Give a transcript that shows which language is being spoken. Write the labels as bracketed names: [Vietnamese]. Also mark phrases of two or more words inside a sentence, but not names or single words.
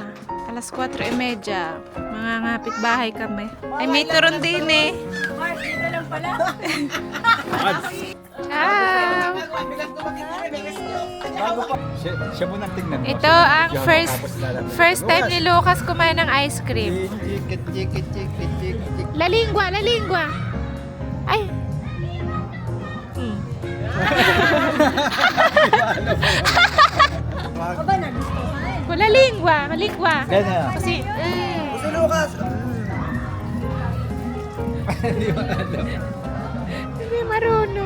[Filipino] Alas 4:30. Mga ngapit-bahay kami. Ay, may turon din eh. Mark, dito lang pala. [Italian] Ciao! [Filipino] Siya mo nang tingnan mo. Ito ang [English] first time [Filipino] ni Lucas kumain ng ice cream. [Italian] La lingua, la lingua. [Filipino] Ay. Wala [Italian] lingua, lingua. [Filipino] Ganyan. Kasi Si Lucas! hindi marunong.